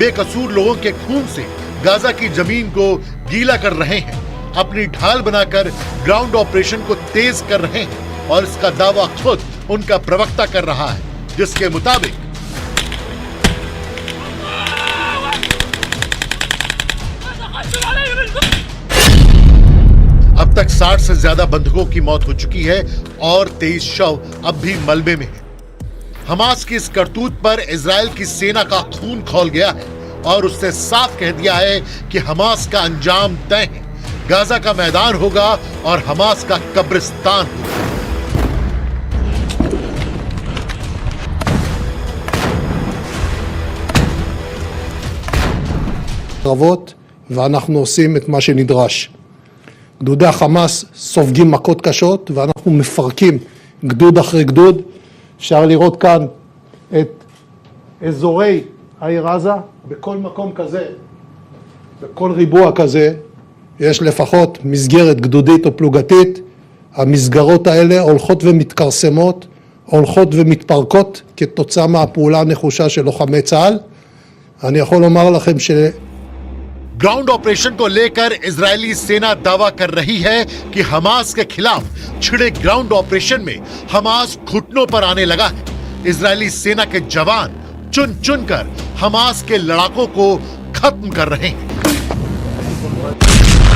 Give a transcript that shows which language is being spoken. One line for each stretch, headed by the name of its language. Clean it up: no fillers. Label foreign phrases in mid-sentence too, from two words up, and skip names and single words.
Hindi: बेकसूर लोगों के खून से गाजा की जमीन को गीला कर रहे हैं, अपनी ढाल बनाकर
English: ground operation
Hindi: को तेज कर रहे हैं और इसका दावा खुद उनका प्रवक्ता कर रहा है, जिसके मुताबिक अब तक 60 से ज्यादा बंधकों की मौत हो चुकी है और 23 शव अब भी मलबे में हैं। हमास की इस करतूत पर इजराइल की सेना का खून खौल गया है और उससे साफ कह दिया है कि हमास का अंजाम तय है। गाजा का मैदान होगा और हमास का कब्रिस्तान होगा।
Hebrew: קרבות, ואנחנו עושים את מה שנדרש. גדודי החמאס סופגים מכות קשות ואנחנו מפרקים גדוד אחרי גדוד. אפשר לראות כאן את אזורי העיר עזה, בכל מקום כזה, בכל ריבוע כזה, יש לפחות מסגרת גדודית או פלוגתית. המסגרות האלה הולכות ומתכרסמות, הולכות ומתפרקות כתוצאה מהפעולה הנחושה של לוחמי צה"ל. אני יכול לומר לכם ש...
English: ground operation
Hindi: को लेकर इजरायली सेना दावा कर रही है कि हमास के खिलाफ छिड़े
English: ground operation
Hindi: में हमास घुटनों पर आने लगा है। इजरायली सेना के जवान चुन चुन कर हमास के लड़ाकों को खत्म कर रहे हैं।